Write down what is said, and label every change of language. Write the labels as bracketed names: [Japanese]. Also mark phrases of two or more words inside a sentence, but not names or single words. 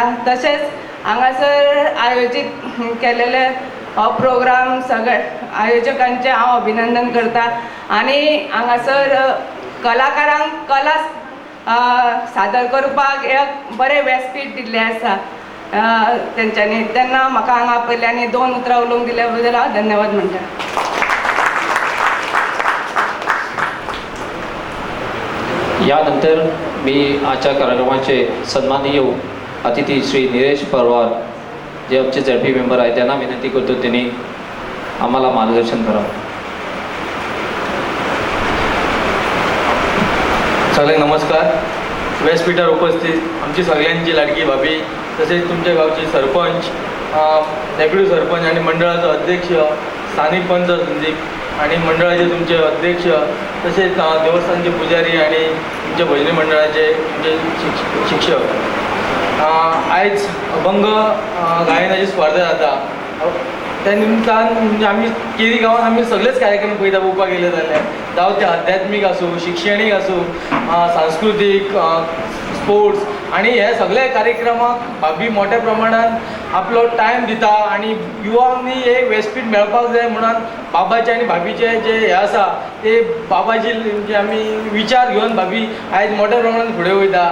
[Konkani] तशेंच हांगासर आयोजीत केलेले हो प्रोग्राम सगळे आयोजकांचे हांव अभिनंदन करता आनी हांगासर कलाकारांक कला सादर करपाक एक बरें व्यासपीठ दिल्लें आसा तेंच्यांनी. तेन्ना म्हाका हांगा आपयल्यांनी 2 उतरां उलोवंक दिल्या बद्दल हांव धन्यवाद म्हणटा. [Marathi] यानंतर मी आजच्या कार्यक्रमाचे सन्माननीय अतिथी श्री निलेश पवार जे आमचे ZP मेंबर आहेत त्यांना विनंती करतो त्यांनी आम्हाला मार्गदर्शन करावं. सगळ्यांना नमस्कार. व्यासपीठावर उपस्थित आमची सगळ्यांची लाडकी भाभी, तसेच तुमच्या गावचे सरपंच, डेप्युटी सरपंच आणि मंडळाचा अध्यक्ष, स्थानिक पंच संदीप आणि मंडळाचे तुमचे अध्यक्ष, तसेच देवस्थानचे पुजारी आणि तुमच्या भजनी मंडळाचे तुमचे शिक्षक. [Konkani] आयज अभंग गायनाची स्पर्धा जाता. त्या निमतान म्हणजे आमी केरी गांवांत आमी सगळेच कार्यक्रम पळयता पळोवपाक गेले जाल्यार, जावं ते आध्यात्मीक आसूं, शिक्षणीक आसूं, सांस्कृतीक, स्पोर्ट्स, आणि हे सगळे कार्यक्रमाक भाभी मोठ्या प्रमाणात आपलो टायम दिता आणि युवांनी एक व्यासपीठ मेळपाक जाय म्हणून बाबाचे आणि भाभीचे जे हे आसा ते बाबाजी जे आमी विचार घेवन भाभी आयज मोठ्या प्रमाणात फुडें वयता.